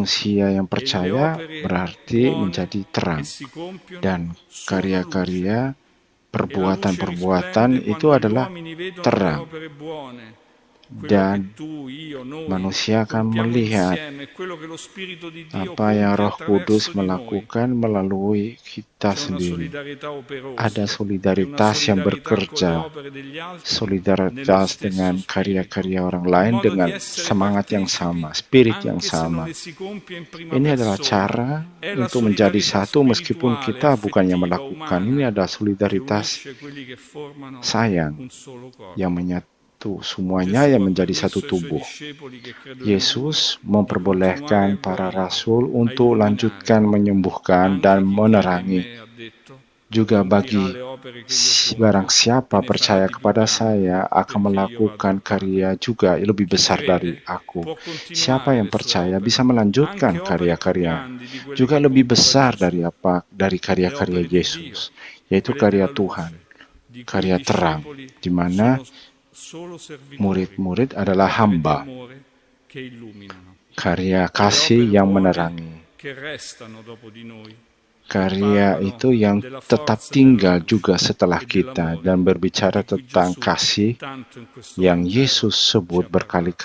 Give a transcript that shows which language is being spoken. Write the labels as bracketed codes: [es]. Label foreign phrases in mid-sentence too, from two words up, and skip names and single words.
[id] manusia yang [it] e le [id] percaya [it] opere [id] berarti [it] buone [id] menjadi [it] che [id] terang. [it] si compiono [id] Dan [it] sono luce [id] karya-karya, [it] e la luce [id] perbuatan-perbuatan [it] risplende [id] itu [it] quando gli [id] adalah [it] uomini vedono le [id] terang. [it] opere buone, quello che [id] Dan [it] tu, io, noi [id] manusia akan [it] compiamo [id] melihat [it] insieme, quello che lo Spirito di Dio [id] apa yang [it] compie [id] Roh Kudus [it] attraverso di noi. [id] melakukan melalui kita [it] C'è una [id] sendiri. [it] solidarietà [id] Ada [it] operosa e una [id] solidaritas yang [it] solidarietà con le [id] bekerja, [it] opere degli altri nello [id] solidaritas [it] stesso [id] dengan [it] spirito, [id] karya-karya orang [it] un [id] lain [it] modo di [id] dengan [it] essere [id] semangat yang [it] partecipi [id] sama, spirit yang [it] anche se non [id] sama. [it] le si compie in prima [id] Ini adalah [it] persona. [id] cara [it] È la [id] untuk menjadi [it] solidarietà [id] satu meskipun [it] spirituale, [id] kita bukannya [it] affettiva, [id] melakukan. [it] umana [id] Ini adalah [it] che [id] solidaritas [it] unisce quelli che formano [id] sayang [it] un solo [id] yang [it] corpo. [id] menyatu semuanya [it] Gesù [id] yang [it] ha [id] menjadi satu [it] permesso ai suoi [id] tubuh. [it] discepoli che credono in Lui [id] Yesus [it] di continuare a [id] memperbolehkan para [it] guarire, [id] rasul [it] a [id] untuk [it] illuminare. [id] lanjutkan menyembuhkan dan [it] Anche chi crede in [id] menerangi. [it] me, ha detto, [id] Juga [it] compirà [id] bagi [it] le opere che io [id] barang [it] compio e [id] siapa [it] ne farà [id] percaya [it] di più [id] kepada [it] grandi, [id] saya akan [it] perché io vado [id] melakukan [it] al Padre. [id] karya juga lebih [it] Chi [id] besar dari [it] crede [id] aku. [it] può [id] Siapa [it] continuare [id] yang [it] le sue [id] percaya bisa [it] opere, [id] melanjutkan [it] anche opere più [id] karya-karya [it] grandi di quelle [id] juga [it] che [id] lebih [it] compiva [id] besar [it] Gesù, [id] dari [it] le [id] karya-karya [it] opere di Dio, [id] Yesus, yaitu [it] quelle [id] karya [it] della [id] Tuhan, [it] luce, di cui i [id] karya terang, [it] discepoli [id] di mana [it] sono solo servitori, [id] murid-murid adalah [it] opere di [id] hamba, [it] amore che illuminano. [id] karya [it] E le [id] kasih [it] opere [id] yang [it] buone [id] menerangi. [it] che restano dopo di noi e [id] Karya [it] parlano [id] itu yang [it] della [id] tetap [it] forza della [id] tinggal [it] luce [id] juga setelah [it] e [id] kita [it] dell'amore [id] dan berbicara [it] di cui [id] tentang [it] Gesù [id] kasih [it] tanto in questo [id] yang [it] Vangelo [id] Yesus [it] ci [id] sebut [it] ha parlato.